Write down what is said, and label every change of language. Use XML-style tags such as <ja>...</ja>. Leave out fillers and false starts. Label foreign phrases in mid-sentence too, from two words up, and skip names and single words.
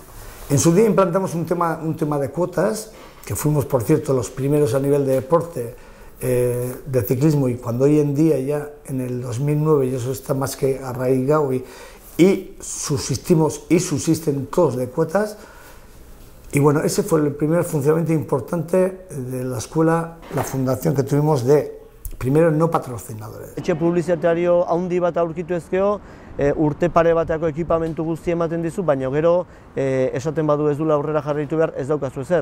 <es>En su día implantamos un tema de cuotas, que fuimos, por cierto, los primeros a nivel de deporte de ciclismo, y cuando hoy en día, ya en el 2009, y eso está más que arraigado, y subsistimos y subsisten todos de cuotas. Y bueno, ese fue el primer funcionamiento importante de la escuela, la fundación que tuvimos de, primero, no patrocinadores.</es> <eu>Etxe publizitario handi bat aurkitu ezkeo, urte pare bateako ekipamentu guzti ematen dizu, baina gero esaten badu ez dula aurrera jarraitu behar, ez daukazu ezer.</eu>